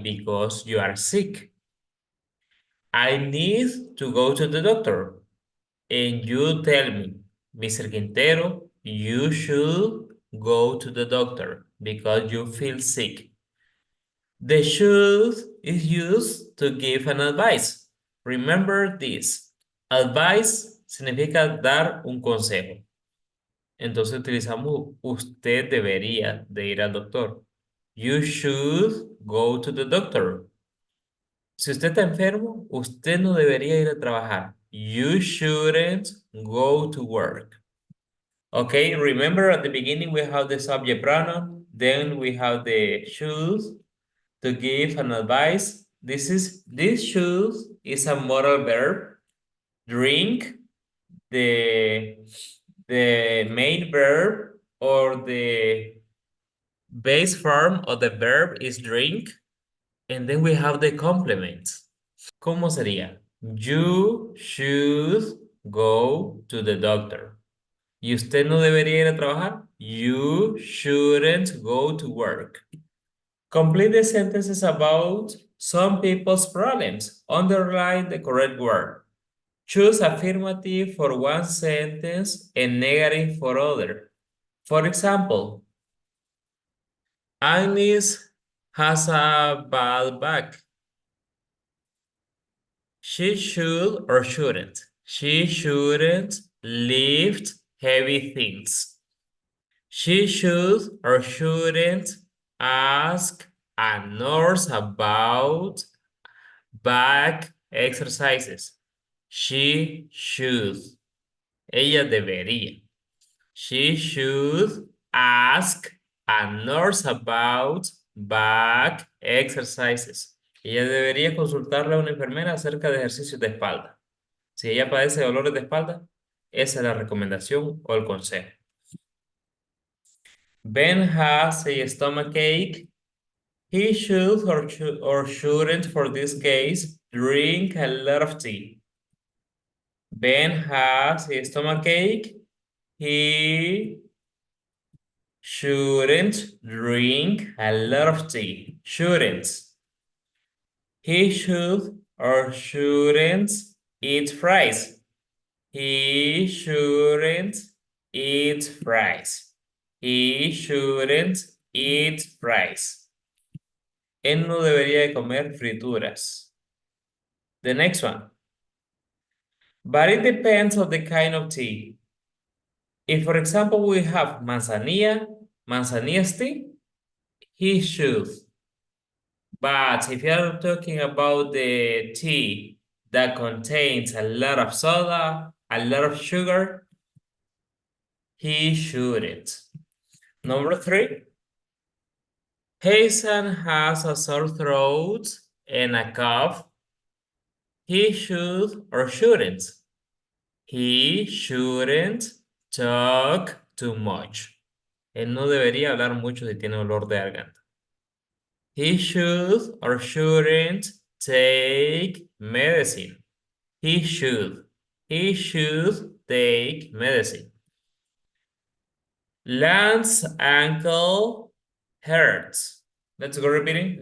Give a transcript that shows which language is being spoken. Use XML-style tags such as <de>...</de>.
<en>Because you are sick. I need to go to the doctor. And you tell me, Mr. Quintero, you should go to the doctor because you feel sick. The should is used to give an advice. Remember this.</en> <es>Advice significa dar un consejo. Entonces utilizamos usted debería de ir al doctor.</es> <en>You should go to the doctor.</en> <es>Si usted está enfermo, usted no debería ir a trabajar.</es> <en>You shouldn't go to work. Okay, remember at the beginning we have the subject pronoun, then we have the should to give an advice. This should is a modal verb. Drink, the main verb or the base form of the verb is drink. And then we have the complement.</en> <es>¿Cómo sería?</es> <en>You should go to the doctor.</en> <es>¿Y usted no debería ir a trabajar?</es> <en>You shouldn't go to work. Complete the sentences about some people's problems. Underline the correct word. Choose affirmative for one sentence and negative for other. For example, Agnes has a bad back. She should or shouldn't. She shouldn't lift heavy things. She should or shouldn't ask a nurse about back exercises. She should.</en> <es>Ella debería.</es> <en>She should ask a nurse about back exercises.</en> <es>Ella debería consultarle a una enfermera acerca de ejercicios de espalda. Si ella padece dolores de espalda, esa es la recomendación o el consejo.</es> <en>Ben has a stomach ache. He should or shouldn't, for this case, drink a lot of tea. Ben has a stomach ache. He shouldn't drink a lot of tea. Shouldn't. He should or shouldn't eat fries. He shouldn't eat fries. He shouldn't eat fries.</en> <es>Él no debería de comer frituras.</es> <en>The next one. But it depends on the kind of tea. If, for example, we have manzanilla tea, he should. But if you're talking about the tea that contains a lot of soda, a lot of sugar, he shouldn't. Number 3. Hasan has a sore throat and a cough. He should or shouldn't. He shouldn't talk too much.</en> <es>Él no debería hablar mucho si tiene dolor de garganta.</es> <en>He should or shouldn't take medicine. He should. He should take medicine. Lance's ankle hurts. Let's go repeating.</en>